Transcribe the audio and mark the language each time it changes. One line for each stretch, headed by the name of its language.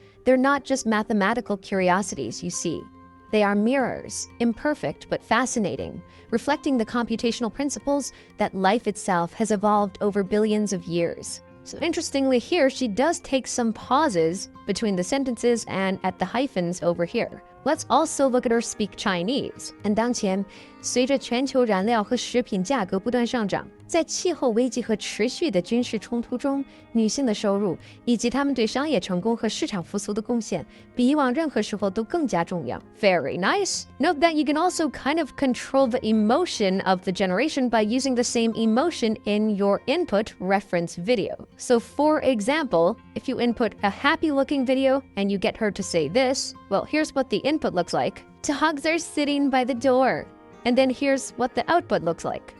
English: They're not just mathematical curiosities, you see. They are mirrors, imperfect but fascinating, reflecting the computational principles that life itself has evolved over billions of years. So interestingly here, she does take some pauses between the sentences and at the hyphens over here. Let's also look at her speak Chinese.
Chinese: 当前，随着全球燃料和食品价格不断上涨，在气候危机和持续的军事冲突中，女性的收入以及她们对商业成功和市场复苏的贡献，比以往任何时候都更加重要。
English: Very nice. Note that you can also kind of control the emotion of the generation by using the same emotion in your input reference video. So for example, if you input a happy-looking video and you get her to say this, well, here's what the input looks like. Dogs are sitting by the door. And then here's what the output looks like.